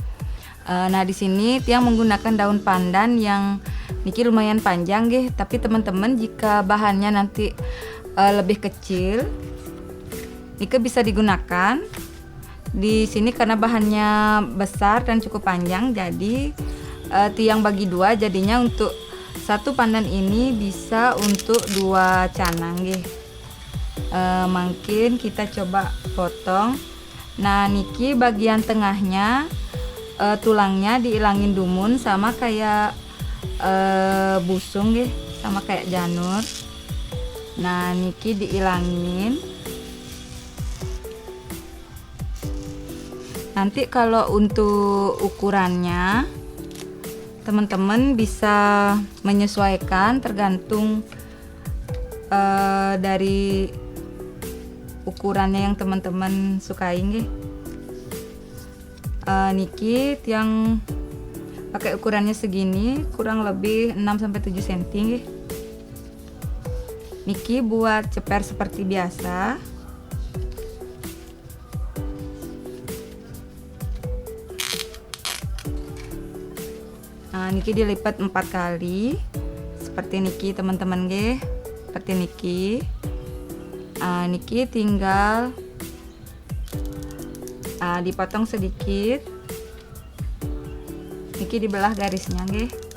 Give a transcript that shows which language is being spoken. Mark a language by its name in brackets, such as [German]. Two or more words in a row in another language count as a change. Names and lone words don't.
[Indonesian] Nah di sini Tiang menggunakan daun pandan yang niki lumayan panjang nggih, tapi teman-teman jika bahannya nanti lebih kecil, niki bisa digunakan. Di sini karena bahannya besar dan cukup panjang, jadi Tiang bagi dua, jadinya untuk satu pandan ini bisa untuk 2 canang nggih. Mungkin kita coba potong. Nah niki bagian tengahnya tulangnya diilangin dumun sama kayak busung nggih, sama kayak janur. Nah niki diilangin. Nanti kalau untuk ukurannya teman-teman bisa menyesuaikan tergantung dari ukurannya yang teman-teman sukai nggih. Niki Tiang pakai ukurannya segini, kurang lebih 6-7 cm nggih. Niki buat ceper seperti biasa. Nah, niki dilipat 4 kali seperti niki teman-teman nggih, seperti niki. Niki tinggal dipotong sedikit, niki dibelah garisnya nggih.